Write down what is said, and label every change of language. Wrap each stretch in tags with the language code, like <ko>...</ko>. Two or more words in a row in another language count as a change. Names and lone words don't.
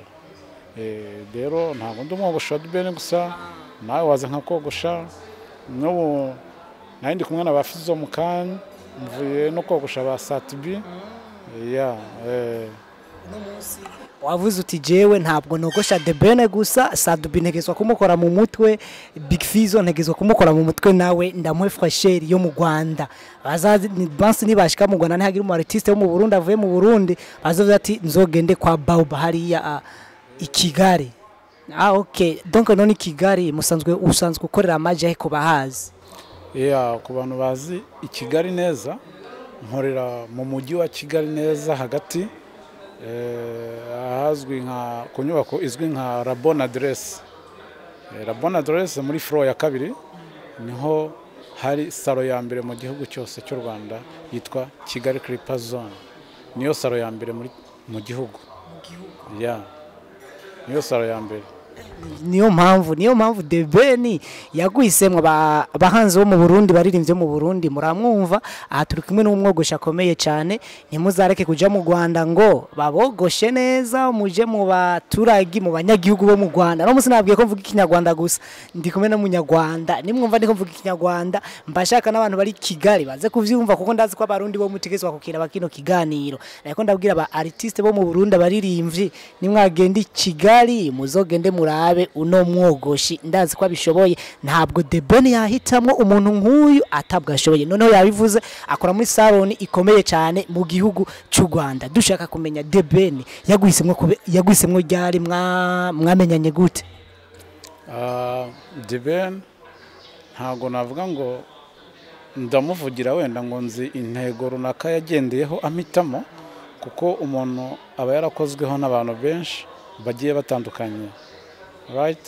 <rw>Rero ntabwo ndi umwogoshi wa Ben gusa, nawe waza nkakogosha. N'ubu nari ndi kumwe na ba FIZZO mu kanya, mvuye no kogosha ba Ati</rw> <rn>wavuze uti jewe ntabwo nogosha The Ben gusa, Ati ntegezwa kumukora mu mutwe, Big FIZZO ntegezwa kumukora mu mutwe, nawe ndamuhe fresheri yo mu Rwanda. Bazazi bansi nibashika mu Rwanda ntihagira umu artiste wo mu Burundi avuye mu Burundi bazovuga ati nzogende kwa Bauba hariya i Kigali. Okay, donc none Kigali usanzwe ukorera Amaze ko bahazi.</rn> <rw>Ku bantu bazi i Kigali neza, nkorera mu mujyi wa Kigali neza hagati, ahazwi nka ku nyubako izwi nka La Bonne Adresse. La Bonne Adresse muri floor ya kabiri niho hari salo ya mbere mu gihugu cyose cy'u Rwanda yitwa Kigali Clipper Zone. Niyo salo ya mbere mu gihugu. Niyo salo ya mbere.</rw> <rn>Niyo mpamvu The Ben yaguhisemwe abahanzi bo mu Burundi baririmbye mu Burundi muramwumva. Aha turi kumwe n'umwogoshi akomeye cyane, ntimuzareke kuja mu Rwanda ngo babogoshe neza, muje mu baturagi mu banyagihugu bo mu Rwanda. No musi nabwiye ko mvuga ikinyarwanda gusa, ndi kumwe na munyarwanda, nimwumva ndiko mvuga ikinyarwanda mbashaka n'abantu bari Kigali baze kuvyumva, kuko ndazi ko abarundi bo mutegezwa kukira bakino kiganiro. Ariko ndabwira aba artiste bo mu Burundi baririmbye, nimwagenda Kigali muzogende murabe uno mwogoshi, ndazi ko abishoboye. Ntabwo The Ben yahitamwo umuntu nk'uyu atabwa ashoboye. Noneho yabivuze akora muri salon ikomeye cyane mu gihugu cy'u Rwanda. Dushaka kumenya The Ben yaguhisemwo ryari, mwamenyanye gute?</rn> <rw>The Ben ntago navuga ngo ndamuvugira wenda ngo nzi intego runaka yagendeyeho amitamo, kuko umuntu aba yarakozweho n'abantu benshi bagiye batandukanye, right?</rw>